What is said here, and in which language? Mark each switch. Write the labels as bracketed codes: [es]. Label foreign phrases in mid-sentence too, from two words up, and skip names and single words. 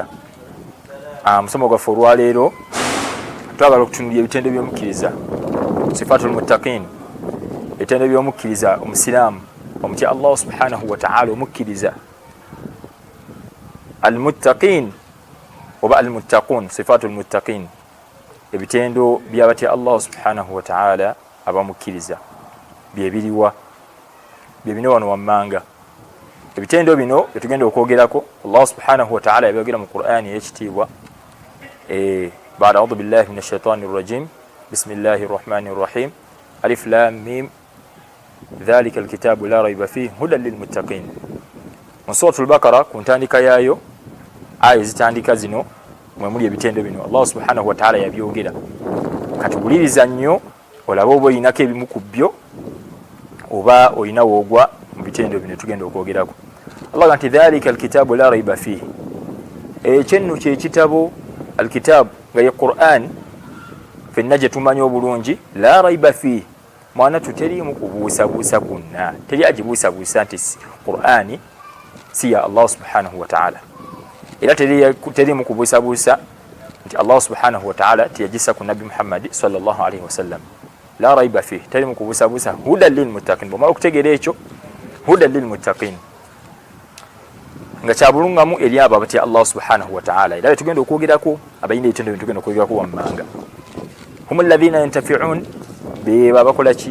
[lg] Musomo gwaffe olwaleero twagala okutunuulira ebitendo by'omukkiriza, [ar] صفة المتقين, [lg] ebitendo by'omukkiriza omusiraamu omutya Allah [ar] سبحانه وتعالى, [lg] omukkiriza almuttaqin oba almuttaqun, [ar] صفة المتقين, [lg] ebitendo by'abatya Allah [ar] سبحانه وتعالى [lg] abamukkiriza byebiriwa, byebino wano wammanga. Ebitendo bino byetugenda okwogerako Allah [ar] سبحانه وتعالى [lg] yabyogera mu Qur'ani ey'ekitiibwa. [ar] بعد أعوذ بالله من الشيطان الرجيم بسم الله الرحمن الرحيم ألف لام ميم ذلك الكتاب لا ريب فيه هدى للمتقين. من سورة البقرة [lg] kuntandika yaayo aya zitandika zino mwe muli ebitendo bino Allah [ar] سبحانه وتعالى [lg] yabyogera. Katubuliriza nnyo olaba oba olinako ebimu ku byo oba olina woogwa mu bitendo bino tugenda okwogerako. Allah nti [ar] ذلك الكتاب لا ريب فيه, [lg] ekyenno kyekitabo alkitabu nga ye Qur'an fenna gye tumanyi obulungi, [ar] لا ريب فيه [lg] mwana tuteriimu kubuusabuusa kwonna, teri agibuusabuusa nti Qur'ani si ya Allah [ar] سبحانه وتعالى, [lg] era teriimu kubuusabuusa nti Allah [ar] سبحانه وتعالى [lg] tiyagisa ku Nabi Muhammad [ar] صلى الله عليه وسلم. لا ريب فيه, [lg] teriimu kubuusabuusa, [ar] هدى للمتقين. [lg] Bw'omala okutegeera ekyo, [ar] هدى للمتقين [lg] nga kyabulungamu eri abo abatya Allah [ar] سبحانه وتعالى. [lg] Era tugenda okwogerako abayina ebitendo bye tugenda okwogerako wammanga. [ar] هم الذين ينفقون, [lg] beba bakola ki?